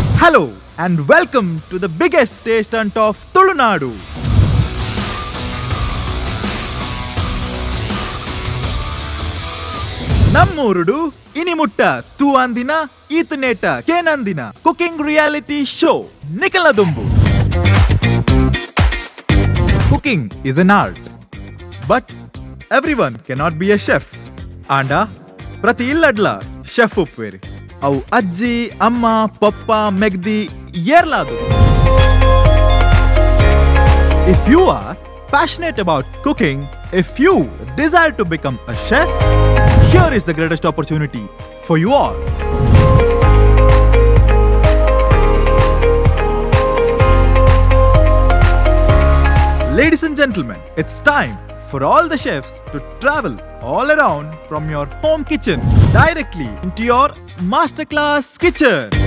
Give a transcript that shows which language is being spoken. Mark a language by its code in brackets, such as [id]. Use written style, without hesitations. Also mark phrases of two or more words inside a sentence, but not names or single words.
[en] Hello and welcome to the biggest taste hunt of Tulunadu. [tcy] Nammoorudu inimutta tu andina ಈತನೇಟ ಕೇನಂದಿನ [en] cooking reality show [tcy] ನಿಖಲದುಂಬು. [en] Cooking is an art, but everyone cannot be a chef. [tcy] Anda ಪ್ರತಿ ಇಲ್ಲಡ್ಲ ಶೆಫ್ ಉಪ್ಪೇರಿ ಅವು ಅಜ್ಜಿ ಅಮ್ಮ ಪಪ್ಪ ಮೆಗ್ದಿ ಏರ್ಲಾದು. [en] If you are passionate about cooking, if you desire to become a chef, here is the greatest opportunity for you all. Ladies and gentlemen, it's time for all the chefs to travel all around from your home kitchen directly into your masterclass kitchen.